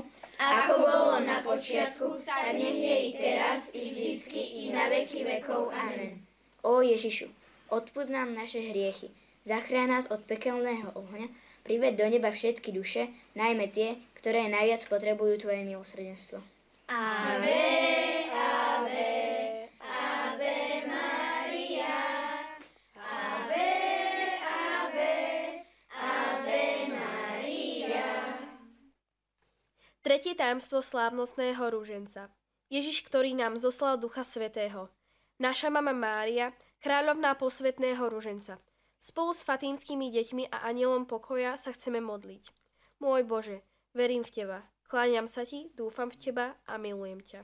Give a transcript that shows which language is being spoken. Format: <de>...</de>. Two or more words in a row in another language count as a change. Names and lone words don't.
<sk>ako bolo na počiatku, tak nech je i teraz, i vždycky, i na veky vekov. Amen. Ó Ježišu, odpusť nám naše hriechy, zachráň nás od pekelného ohňa, priveď do neba všetky duše, najmä tie, ktoré najviac potrebujú Tvoje milosrdenstvo.</sk> <la>Ave, ave, ave Maria, ave, ave, ave Maria.</la> <sk>Tretie tajomstvo slávnostného rúženca. Ježiš, ktorý nám zoslal Ducha Svätého. Naša mama Mária, kráľovná posvätného rúženca. Spolu s fatímskymi deťmi a anielom pokoja sa chceme modliť. Môj Bože, verím v Teba, kláňam sa Ti, dúfam v Teba a milujem ťa.</sk>